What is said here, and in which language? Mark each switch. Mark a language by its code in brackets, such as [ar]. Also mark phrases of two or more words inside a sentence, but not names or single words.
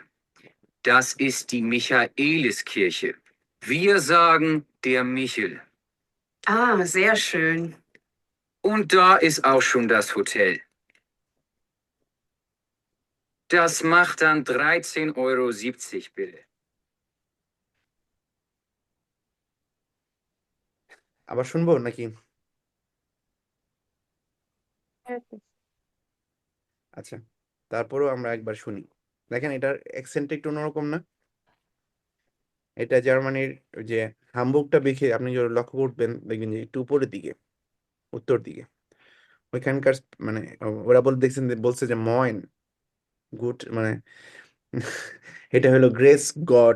[de] Das ist die Michaeliskirche. Wir sagen der Michel. Ah, sehr schön. Und da ist auch schon das Hotel. Das macht dann 13,70 € bitte. [bn] আবার শুনবো নাকি? আচ্ছা, তারপরেও আমরা একবার শুনি। দেখেন এটার অ্যাকসেন্ট একটু অন্যরকম না? এটা জার্মানির ওই যে হামবুর্গটা দেখে আপনি যদি লক্ষ্য করবেন, দেখবেন যে একটু উপরের দিকে, উত্তর দিকে ওইখানকার, মানে ওরা দেখছেন বলছে যে [de] Moin gut, [bn] মানে এটা হলো [de] Grüß Gott.